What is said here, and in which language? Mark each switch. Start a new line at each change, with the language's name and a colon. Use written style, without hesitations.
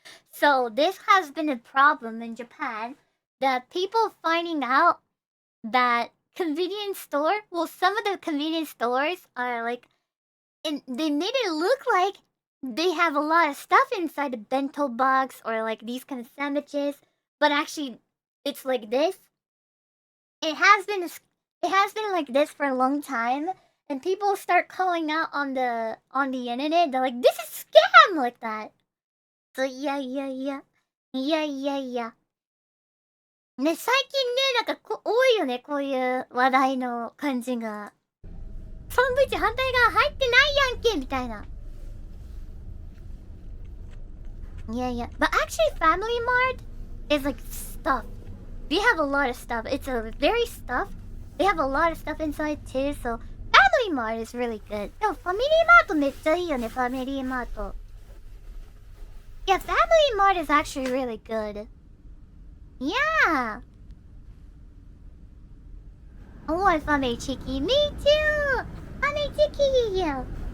English: So this has been a problem in Japan, that people finding out that convenience store, well, some of the convenience stores are like, and they made it look like they have a lot of stuff inside the bento box or like these kind of sandwiches, but actually it's like this. It has been like this for a long time, and people start calling out on the internet. They're like, this is scam like that. So yeah.
Japanese: ね、最近ね、なんか多いよね、こういう話題の感じが。サンドイッチ反対側入ってないやんけみたいな。
English: Yeah. But actually, Family Mart is like stuff. We have a lot of stuff. It's a very stuffed. They have a lot of stuff inside too, so Family Mart is really good.
Japanese: でもファミリーマートめっちゃいいよね、ファミリーマート。
English: Yeah, Family Mart is actually really good. Yeah. I want Family Chicky. Me too. Family Chicky.